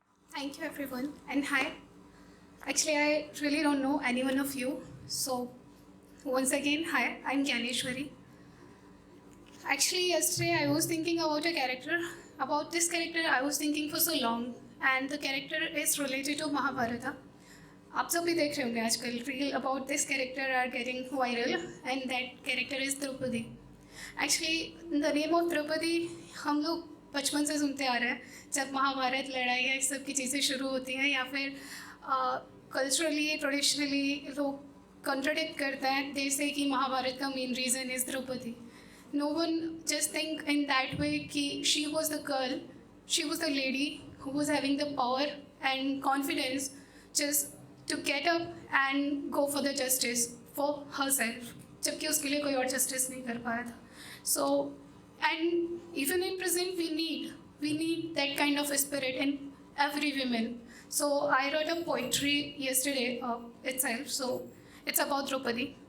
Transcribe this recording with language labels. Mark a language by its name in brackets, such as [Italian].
[English] Thank you, everyone, and hi. Actually, I really don't know any one of you, so once again, hi, I'm Gyaneshwari. Actually, yesterday I was thinking about a character. About this character, I was thinking for so long, and the character is related to Mahabharata. [Hindi] आप सब भी देख रहे होंगे आजकल reel [English] About this character are getting viral and that character is Draupadi. Actually the name of Draupadi [Hindi] हम लोग बचपन से सुनते आ रहे हैं. जब महाभारत लड़ाई या इस सब की चीज़ें शुरू होती हैं या फिर कल्चरली ट्रेडिशनली लोग कॉन्ट्रडिक्ट करते हैं जैसे कि महाभारत का main reason is Draupadi. [English] no one just think in that way कि she was the girl, she was the lady who was having the power and confidence just to get up and go for the justice for herself, [Hindi] जबकि उसके लिए कोई और justice नहीं कर पाया था. [English] So and even in present we need that kind of spirit in every woman. So I wrote a poetry yesterday itself. So it's about Draupadi.